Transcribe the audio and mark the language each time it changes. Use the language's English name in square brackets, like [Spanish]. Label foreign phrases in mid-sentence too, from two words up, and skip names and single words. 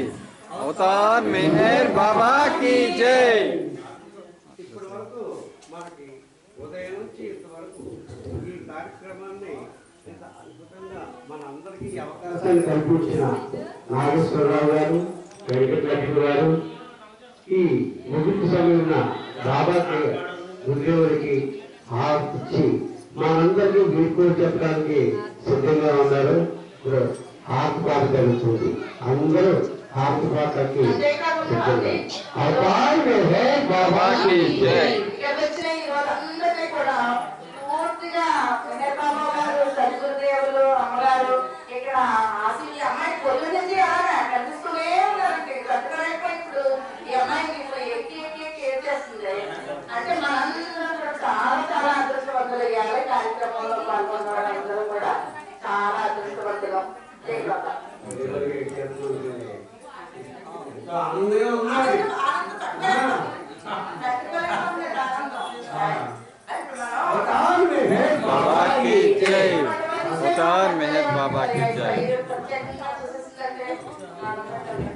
[Hindi] अवतार मेहर बाबा की जय। [Telugu] ఇప్పటి వరకు మనకి ఉదయం నుంచి ఇంతవరకు ఈ కార్యక్రమాన్ని ఇంత అద్భుతంగా మన అందరికీ అవకాశాన్ని కల్పించిన నాగేశ్వరరావు గారు, వెంకటలక్ష్మి గారు, ఈ ముగింపు సమయంలో బాబాకి గురుదేవుడికి హారతి మనందరికీ వీడ్కోలు చెప్పడానికి సిద్ధంగా ఉన్నారు. ఇప్పుడు హారతి పాట జరుగుతుంది. అందరూ హారతి పాటకి సిద్ధంగా. [Hindi] बाबा की जय। [Telugu] వచ్చిన ఈ వాళ్ళందరినీ కూడా పూర్తిగా వినయబాబు గారు, సద్గురుదేవులు, అమ్మగారు ఇక్కడ అసలు ఈ అమ్మాయి పొల్లు నుంచి కనిపిస్తూనే ఉన్నారండి. కట్టుకునేప్పుడు ఇప్పుడు ఈ అమ్మాయికి ఇప్పుడు ఎక్కి ఎక్కి ఎక్కి ఏడ్చేస్తుంది. అంటే మనందరం కూడా చాలా చాలా అదృష్టవంతులు. ఇవాళ కార్యక్రమంలో పాల్గొన్న వాళ్ళందరూ కూడా చాలా అదృష్టవంతులు. జై బాబా. [Hindi] बाबा की जय। अवतार मेहर बाबा की जय।